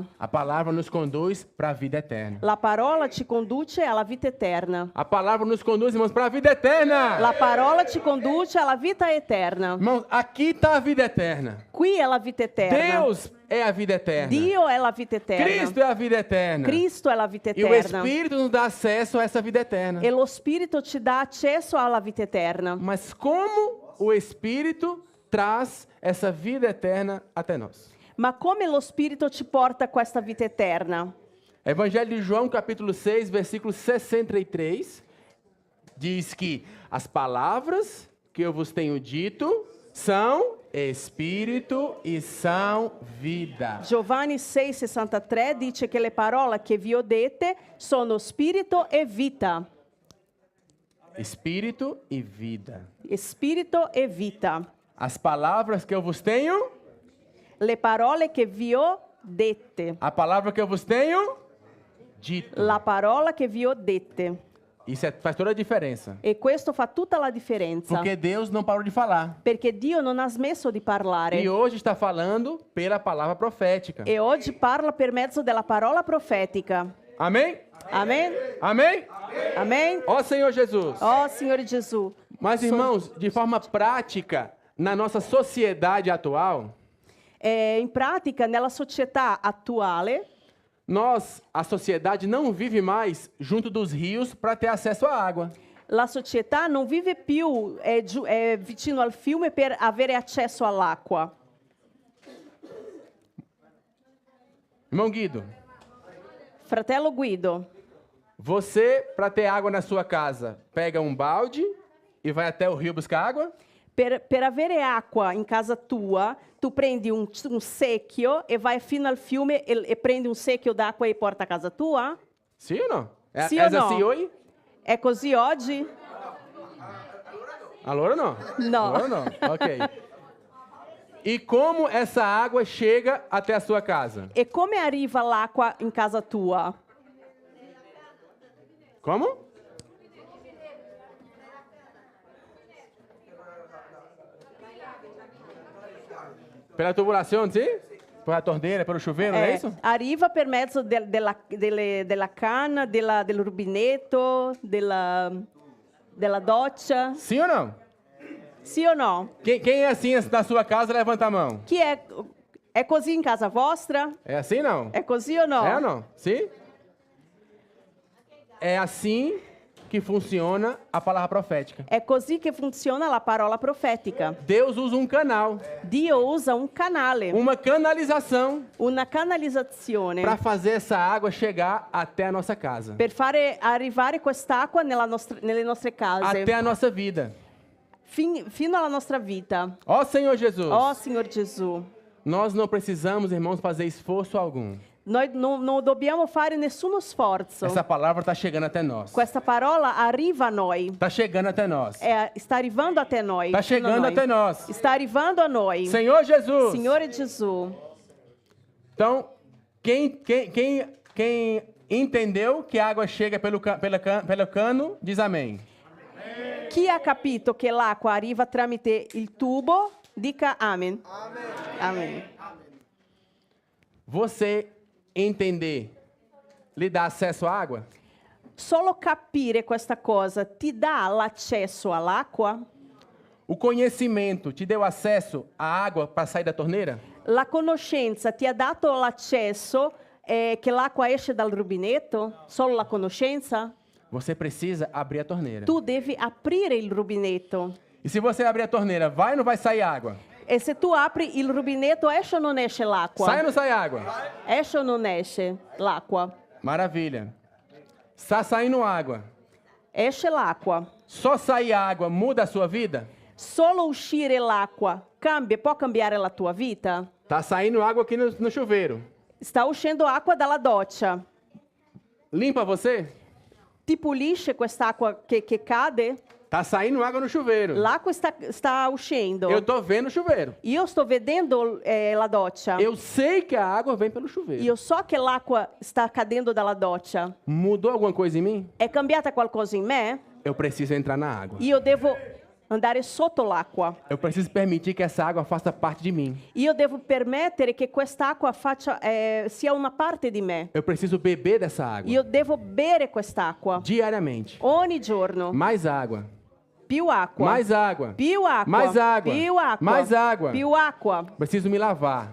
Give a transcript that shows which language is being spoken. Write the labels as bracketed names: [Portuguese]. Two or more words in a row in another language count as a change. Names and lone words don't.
[Portuguese] A palavra nos conduz para a vida eterna. [Italian] La parola ci conduce alla vita eterna. [Portuguese] A palavra nos conduz, irmãos, para a vida eterna. [Italian] La parola ci conduce alla vita eterna. [Portuguese] Irmãos, aqui está a vida eterna. [Italian] Qui è la vita eterna. [Portuguese] Deus é a vida eterna. [Italian] Dio è la vita eterna. [Portuguese] Cristo é a vida eterna. [Italian] Cristo è la vita [Portuguese] E o [Italian] eterna. [Portuguese] Espírito nos dá acesso a essa vida eterna. [Italian] E lo Spirito ci dà accesso alla vita eterna. [Portuguese] Mas como o Espírito traz essa vida eterna até nós? [Italian] Ma come lo Spirito ci porta a questa vita eterna? [Portuguese] Evangelho de João, capítulo 6, versículo 63, diz que as palavras que eu vos tenho dito são Espírito e são vida. [Italian] Giovanni 6,63 dice che le parole che vi ho dette sono spirito e vita. [Portuguese] Espírito e vida. [Italian] Spirito e vita. [Portuguese] As palavras que eu vos tenho, [Italian] Le parole che vi ho dette. [Portuguese] a palavra que eu vos tenho dito. [Italian] La parola che vi ho dette. [Portuguese] Isso faz toda a diferença. [Italian] E questo fa tutta la differenza. [Portuguese] Porque Deus não parou de falar. [Italian] Perché Dio non ha smesso di parlare. [Portuguese] E hoje está falando pela palavra profética. [Italian] E oggi parla per mezzo della parola profetica. [Portuguese] Amém? [Italian] Amen? [Portuguese] Amém? [Italian] Amen? [Portuguese] Ó Senhor Jesus. [Italian] Oh, Signore Gesù. [Portuguese] Mas, irmãos, de forma prática, na nossa sociedade atual, [Italian] In pratica, nella società attuale, [Portuguese] a sociedade não vive mais junto dos rios para ter acesso à água. [Italian] La società non vive più vicino al fiume per avere accesso all'acqua. [Portuguese] Irmão Guido, [Italian] Fratello Guido, [Portuguese] você, para ter água na sua casa, pega um balde e vai até o rio buscar água? [Italian] per avere acqua in casa tua, tu prendi un secchio e vai fino al fiume e prendi un secchio d'acqua e porta a casa tua? [Portuguese] Sim ou não? É, Sim é ou não? assim hoje? [Italian] È così oggi? [Portuguese] Allora não? [Italian] No. [Portuguese] Allora não, ok. E como essa água chega até a sua casa? [Italian] E come arriva l'acqua in casa tua? [Portuguese] Como? Pela tubulação, sim? Pela torneira, pelo chuveiro, não é isso? [Italian] Arriva per mezzo della canna, del rubinetto, della doccia. [Portuguese] Sim ou não? [Italian] Sì o no? [Portuguese] Quem é assim na sua casa, levanta a mão. [Italian] Chi è così in casa vostra? [Portuguese] É assim não? [Italian] È così o no? [Portuguese] É ou não? Sim? É assim que funciona a palavra profética. [Italian] È così che funziona la parola profetica. [Portuguese] Deus usa um canal, [Italian] Dio usa un canale, [Portuguese] uma canalização [Italian] una canalizzazione [Portuguese] para fazer essa água chegar até a nossa casa, [Italian] per fare arrivare quest'acqua nelle nostre case, [Portuguese] até a nossa vida. [Italian] fino alla nostra vita. [Portuguese] Ó Senhor Jesus, [Italian] Oh Signor Gesù, [Portuguese] nós não precisamos, irmãos, fazer esforço algum. [Italian] noi non dobbiamo fare nessuno sforzo. [Portuguese] Essa palavra está chegando até nós. [Italian] Questa parola arriva a noi, [Portuguese] Está chegando até nós. [Italian] sta arrivando até noi. [Portuguese] Está [Italian] fino a [Portuguese] chegando [Italian] noi. [Portuguese] até nós. [Italian] Está arrivando a noi. [Portuguese] Senhor Jesus. [Italian] Signore Gesù. [Portuguese] Então, quem entendeu que a água chega pelo cano, diz amém. [Italian] Chi ha capito che l'acqua arriva tramite il tubo, dica amen. Amen. [Portuguese] Você entender lhe dá acesso à água? [Italian] Solo capire questa cosa ti dà l'accesso all'acqua? [Portuguese] O conhecimento te deu acesso à água para sair da torneira? [Italian] La conoscenza ti ha dato l'accesso che l'acqua esce dal rubinetto? Solo la conoscenza? [Portuguese] Você precisa abrir a torneira. [Italian] Tu devi aprire il rubinetto. [Portuguese] E se você abrir a torneira, vai ou não vai sair água? [Italian] E se tu apri il rubinetto, esce o non esce l'acqua? [Portuguese] Sai ou não sai água? [Italian] Esce o non esce l'acqua? [Portuguese] Maravilha. Está saindo água. [Italian] Esce l'acqua. [Portuguese] Só sair água muda a sua vida? [Italian] Solo uscire l'acqua può cambiare la tua vita? [Portuguese] Tá saindo água aqui no chuveiro. [Italian] Sta uscendo acqua dalla doccia. [Portuguese] Limpa você? [Italian] Ti pulisce quest'acqua che cade? [Portuguese] Tá saindo água no chuveiro. [Italian] L'acqua sta uscendo. [Portuguese] Eu tô vendo o chuveiro. [Italian] Io sto vedendo la doccia. [Portuguese] Eu sei que a água vem pelo chuveiro. [Italian] Io so che l'acqua sta cadendo dalla doccia. [Portuguese] Mudou alguma coisa em mim? [Italian] È cambiata qualcosa in me? [Portuguese] Eu preciso entrar na água. [Italian] Io devo andare sotto l'acqua. [Portuguese] Eu preciso permitir que essa água faça parte de mim. [Italian] Io devo permettere che quest'acqua sia una parte di me. [Portuguese] Eu preciso beber dessa água. [Italian] Io devo bere quest'acqua [Portuguese] Diariamente. [Italian] ogni giorno. [Portuguese] Mais água. [Italian] Più acqua. [Portuguese] Mais água. [Italian] Più acqua. [Portuguese] Mais água. [Italian] Più acqua. [Portuguese] Mais água. [Italian] Più acqua. [Portuguese] Preciso me lavar.